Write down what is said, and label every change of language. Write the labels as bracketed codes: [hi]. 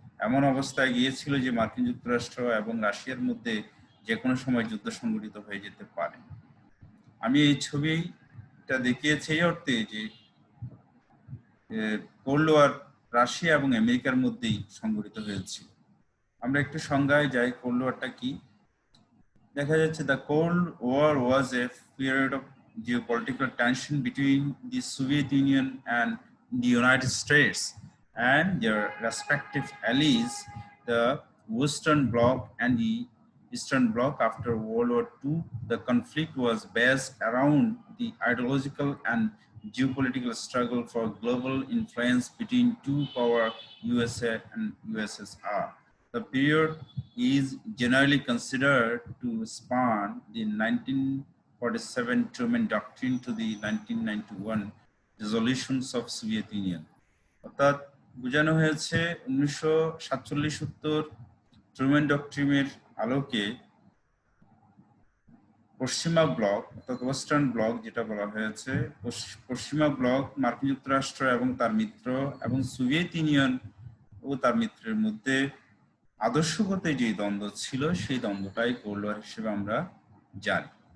[bn] এমন অবস্থায় গিয়েছিল যে মার্কিন যুক্তরাষ্ট্র এবং রাশিয়ার মধ্যে যে কোনো সময় যুদ্ধ সংঘটিত হয়ে যেতে পারে। আমি এই ছবিটা দেখিয়েছি এই অর্থে যে কোল্ড ওয়ার রাশিয়া এবং আমেরিকার মধ্যেই সংঘটিত হয়েছিল। আমরা একটু সংজ্ঞায় যাই, কোল্ড ওয়ারটা কি। দেখা যাচ্ছে [en] the Cold War was a period of geopolitical tension between the Soviet Union and the United States and their respective allies, the Western Bloc and the Eastern Bloc. After World War II, the conflict was based around the ideological and geopolitical struggle for global influence between two power, USA and USSR. The period is generally considered to span the 1947 Truman Doctrine to the 1991 resolutions of Soviet Union. [bn] অর্থাৎ বোঝানো হয়েছে 1947-70 Truman ডক্ট্রিনের আলোকে পশ্চিমা block, অর্থাৎ western block যেটা বলা হয়েছে, পশ্চিমা ব্লক মার্কিন যুক্তরাষ্ট্র এবং তার মিত্র এবং সোভিয়েত ইউনিয়ন ও তার মিত্রের মধ্যে আদর্শগত যে দ্বন্দ্ব ছিল, সেই দ্বন্দ্বটাই কোল্ড ওয়ার হিসেবে আমরা জানি।